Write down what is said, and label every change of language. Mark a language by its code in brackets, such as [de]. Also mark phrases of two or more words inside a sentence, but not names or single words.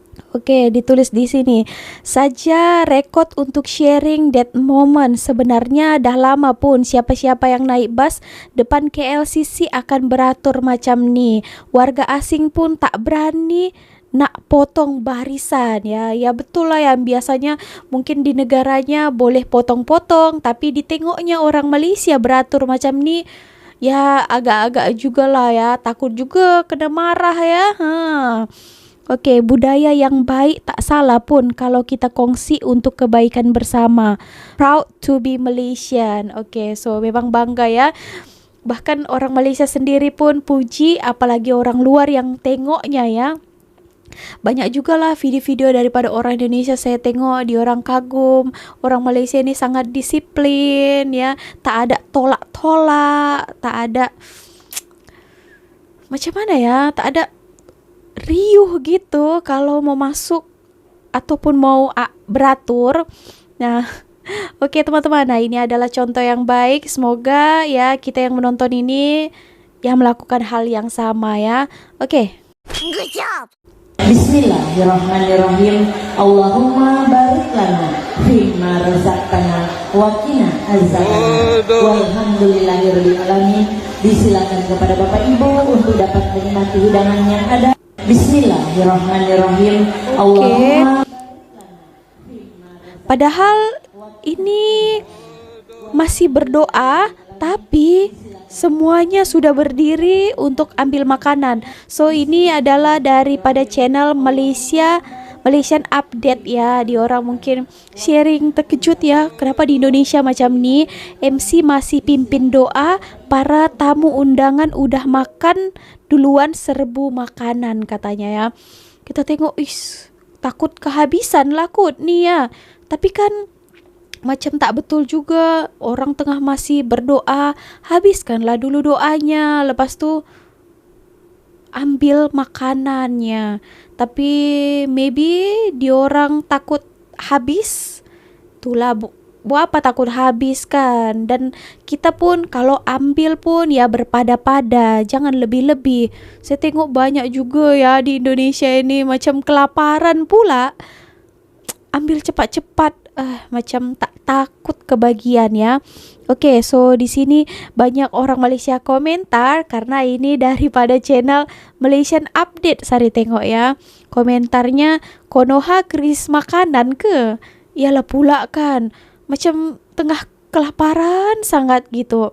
[ms] Oke, ditulis di sini. Saja rekod untuk [en] sharing that moment. [ms] Sebenarnya dah lama pun siapa-siapa yang naik bus depan KLCC akan beratur macam ni. Warga asing pun tak berani nak potong barisan ya. Ya betul lah, yang biasanya mungkin di negaranya boleh potong-potong, tapi ditengoknya orang Malaysia beratur macam ni, ya agak-agak juga lah ya, takut juga kena marah ya. Oke, budaya yang baik tak salah pun kalau kita kongsi untuk kebaikan bersama. [en] Proud to be Malaysian. [ms] Oke, so memang bangga ya. Bahkan orang Malaysia sendiri pun puji, apalagi orang luar yang tengoknya ya. Banyak juga lah video-video daripada orang Indonesia saya tengok, di orang kagum orang Malaysia ini sangat disiplin ya, tak ada tolak-tolak, tak ada macam mana ya, tak ada riuh gitu kalau mau masuk ataupun mau beratur. Nah, oke teman-teman, nah ini adalah contoh yang baik. Semoga ya kita yang menonton ini yang melakukan hal yang sama ya. Oke. [ar] بسم الله الرحمن الرحيم. اللهم بارك لنا فيما رزقتنا وقنا عذاب النار. والحمد لله رب العالمين. [id] Disilakan kepada Bapak Ibu untuk dapat menikmati hidangan yang ada. [ar] بسم الله الرحمن الرحيم. Allahumma. [ms] Padahal ini masih berdoa, tapi semuanya sudah berdiri untuk ambil makanan. So ini adalah daripada channel Malaysian Update ya. Di orang mungkin sharing terkejut ya, kenapa di Indonesia macam ni, MC masih pimpin doa, para tamu undangan udah makan duluan serbu makanan katanya ya. Kita tengok, takut kehabisan lah kot ni ya. Tapi kan macam tak betul juga, orang tengah masih berdoa, habiskanlah dulu doanya, lepas tu ambil makanannya. Tapi maybe diorang takut habis, itulah buat apa takut habis kan. Dan kita pun kalau ambil pun ya berpada-pada, jangan lebih-lebih. Saya tengok banyak juga ya di Indonesia ini macam kelaparan pula, ambil cepat-cepat, macam tak takut kebagian ya. Oke, so di sini banyak orang Malaysia komentar karena ini daripada channel Malaysian Update. Sari tengok ya. Komentarnya, Konoha kris makanan ke? Iyalah pula kan. Macam tengah kelaparan sangat gitu.